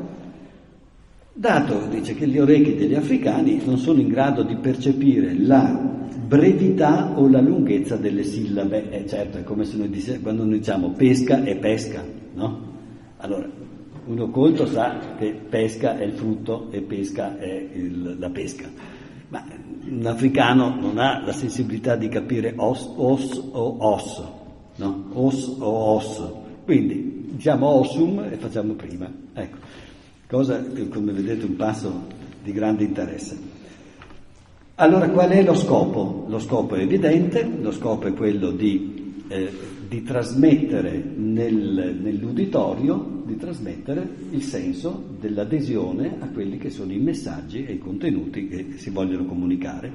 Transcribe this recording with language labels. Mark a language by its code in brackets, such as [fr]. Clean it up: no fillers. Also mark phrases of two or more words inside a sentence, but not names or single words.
[it] Dato, dice, che gli orecchi degli africani non sono in grado di percepire la brevità o la lunghezza delle sillabe. Certo, è come se quando noi diciamo pesca e pesca, no? Allora, uno colto sa che pesca è il frutto e pesca è la pesca, ma un africano non ha la sensibilità di capire [la] os o os, [it] no? [la] Os o os. [it] Quindi diciamo ossum e facciamo prima. Ecco, cosa che, come vedete, un passo di grande interesse. Allora, qual è lo scopo? Lo scopo è evidente, lo scopo è quello di trasmettere nell'uditorio, di trasmettere il senso dell'adesione a quelli che sono i messaggi e i contenuti che si vogliono comunicare.